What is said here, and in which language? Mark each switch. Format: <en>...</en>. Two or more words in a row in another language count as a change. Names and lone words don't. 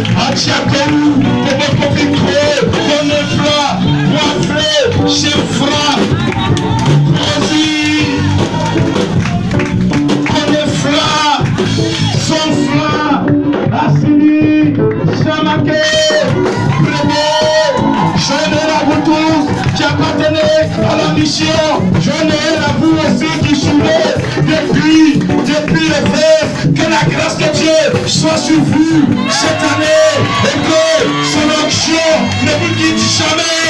<fr>Diakou, Bobo Vicro, Bonefla, Boisflé, Chefra, Rosie, Bonefla, Sonfla, Assini, Chamake, Prébo, j'en ai à vous tous qui appartenez à la mission, j'en ai à vous aussi qui suivez depuis le fait que la grâce de Dieu soit sur vous cette année et que son onction ne vous quitte jamais.</fr>